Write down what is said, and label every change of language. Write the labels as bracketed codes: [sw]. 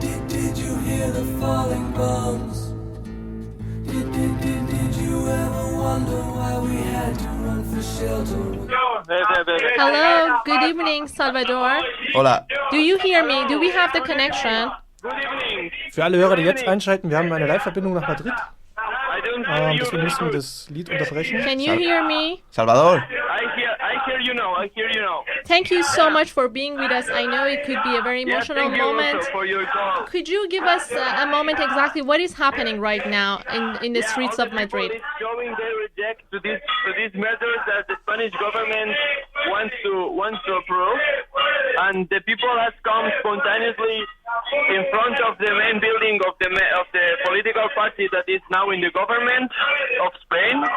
[en] Did you hear the falling bombs? Did you ever wonder why we had to run for shelter? Hello, good evening, Salvador. [es] Hola. [en] Do you hear me? Do we have the connection? [de] Für alle Hörer, die jetzt einschalten, wir haben eine Live-Verbindung nach Madrid. Deswegen müssen wir das Lied unterbrechen. [en] Can you hear me? Salvador. I hear you now. I hear you now. Thank you so much for being with us. I know it could be a very emotional thank you moment. also for your call. Could you give us a moment exactly what is happening right now in the streets of Madrid? All the people is showing their reject to these measures that the Spanish government wants to approve, and the people has come spontaneously in front of the main building of the political party that is now in the government of Spain.